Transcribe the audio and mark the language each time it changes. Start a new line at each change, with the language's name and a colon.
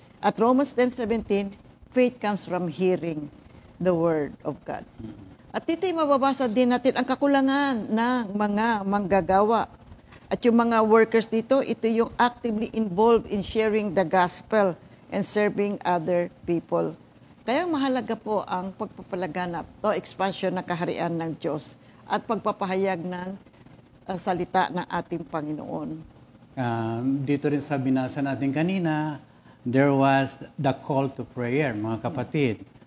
English: At Romans 10:17, faith comes from hearing the Word of God.
Filipino: At dito'y mababasa din natin ang kakulangan ng mga manggagawa. At yung mga workers dito, ito yung
English: actively involved in sharing the gospel and serving other people.
Filipino: Kaya mahalaga po ang pagpapalaganap o expansion ng kaharian ng Diyos at pagpapahayag ng salita ng ating Panginoon. Dito rin sa binasa natin kanina,
English: there was the call to prayer,
Filipino: mga kapatid.